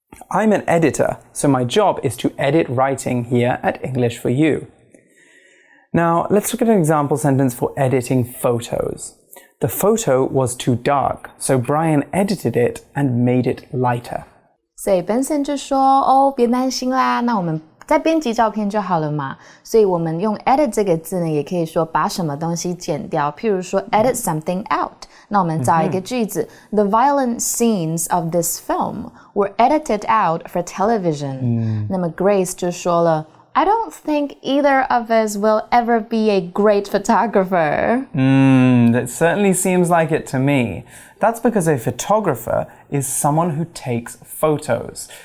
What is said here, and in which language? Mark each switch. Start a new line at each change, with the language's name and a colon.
English: I'm an editor, so my job is to edit writing here at English for You. Now, let's look at an example sentence for editing photos. The photo was too dark, so Brian edited it and made it lighter.
Chinese: 所以 Benson 就说别担心啦，那我们再编辑照片就好了嘛。所以我们用 edit 这个字呢，也可以说把什么东西剪掉，譬如说
English: edit something out。
Chinese: 那我们造一个句子，
English: The violent scenes of this film were edited out for television。
Chinese: 那么 Grace 就说了，
English: I don't think either of us will ever be a great photographer. That certainly seems like it to me. That's because a photographer is someone who takes photos.